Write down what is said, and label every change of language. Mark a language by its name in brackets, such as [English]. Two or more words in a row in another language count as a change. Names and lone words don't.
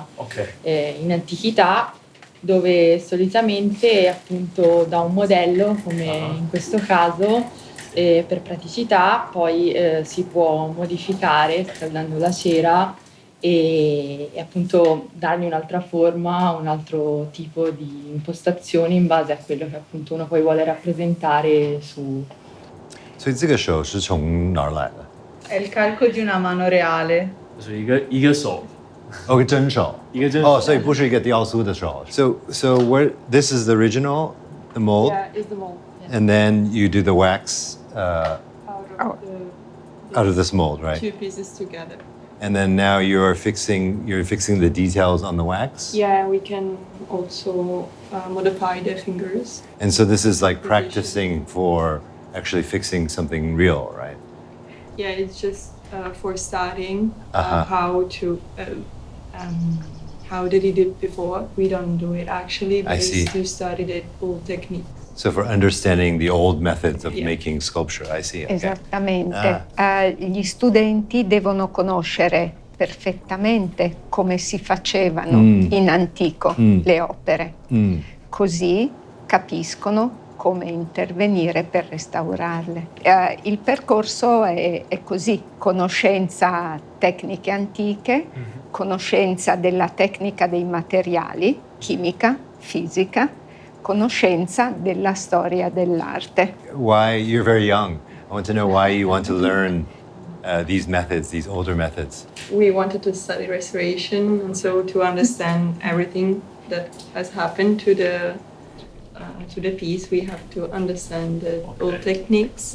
[Italian] in antichità, dove solitamente appunto da un modello, come in questo caso, per praticità poi si può modificare scaldando la cera e appunto dargli un'altra forma, un altro tipo di impostazione in base a quello che appunto uno poi vuole rappresentare su. [Chinese] 所以这个手是从哪儿来的？ [Italian] È il calco di una mano reale. [Chinese] 就是一个手，哦，真手，一个真手。哦，所以不是一个雕塑的手。 [English] So where this is the original, the mold, Yeah, is the mold. Yes. and then you do the wax Out out of this mold, right? Two pieces together. And then now you're fixing the details on the wax. Yeah, we can also modify the fingers. And so this is like practicing for actually fixing something real, right? Yeah, it's just for starting Uh-huh. how they did it before. We don't do it actually, but I see. it's to study the old technique. So for understanding the old methods of Yeah. making sculpture, I see. Okay. [Italian] Esattamente. Gli studenti devono conoscere perfettamente come si facevano in antico le opere. Così capiscono come intervenire per restaurarle. Il percorso è così: conoscenza tecniche antiche, conoscenza della tecnica dei materiali, chimica, fisica, conoscenza della storia dell'arte. [English] Why you're very young? I want to know why you want to learn these methods, these older methods. We wanted to study restoration, and so to understand everything that has happened to the to the piece, we have to understand all techniques.